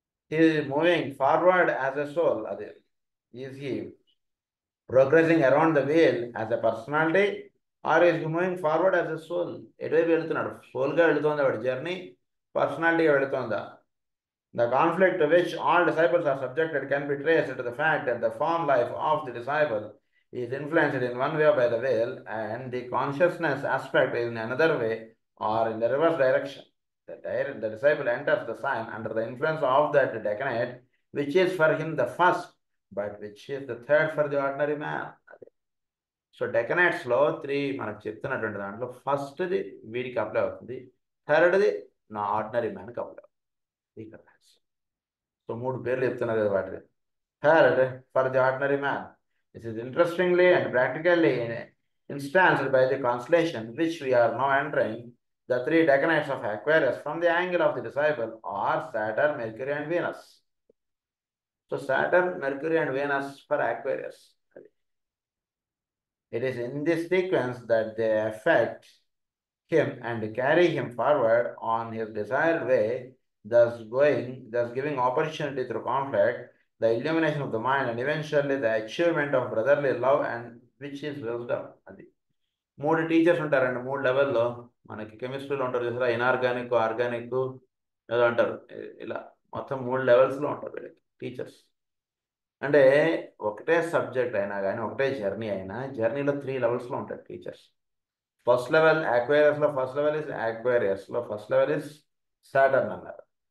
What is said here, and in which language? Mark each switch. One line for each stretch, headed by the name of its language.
English: He moving forward as a soul, అదే is he progressing around the wheel as a personality or is moving forward as a soul.
Telugu: ఎటువైపు వెళుతున్నాడు? సోల్గా వెళుతోందా వాడి journey, పర్సనాలిటీగా వెళుతోందా?
English: The conflict to which all disciples are subjected can be traced to the fact that the form life of the disciple is influenced in one way by the will, and the consciousness aspect is in another way or in the reverse direction. The disciple enters the sign under the influence of that decanate, which is for him the first, but which is the third for the ordinary man.
Telugu: So డెకనైట్స్లో 3 మనకు చెప్తున్నటువంటి దాంట్లో ఫస్ట్ది వీడికి apply అవుతుంది, థర్డ్ది నా ordinary మ్యాన్కి apply అవుతుంది ఇక్కడ. So 3 పేర్లు చెప్తున్నారు కదా వాటి.
English: Third for the ordinary man. This is interestingly and practically instanced by the constellation which we are now entering. The 3 decanites of Aquarius from the angle of the disciple are Saturn, Mercury and Venus. So Saturn, Mercury and Venus for Aquarius. It is in this sequence that they affect him and carry him forward on his desired way, thus giving opportunity through conflict, the illumination of the mind, and eventually the achievement of brotherly love, and which is wisdom.
Telugu: అది 3 teachers ఉంటారండి 3 లెవెల్లో. మనకి కెమిస్ట్రీలో ఉంటారు చూసారా, inorganic, organic ఏదో అంటారు. ఇలా మొత్తం 3 లెవెల్స్లో ఉంటారు వీళ్ళకి టీచర్స్. అంటే ఒకటే సబ్జెక్ట్ అయినా కానీ, ఒకటే జర్నీ అయినా, జర్నీలో 3 లెవెల్స్లో ఉంటారు teachers. First level అక్వేరియస్లో, first level is అక్వేరియస్లో first level is Saturn అన్నారు.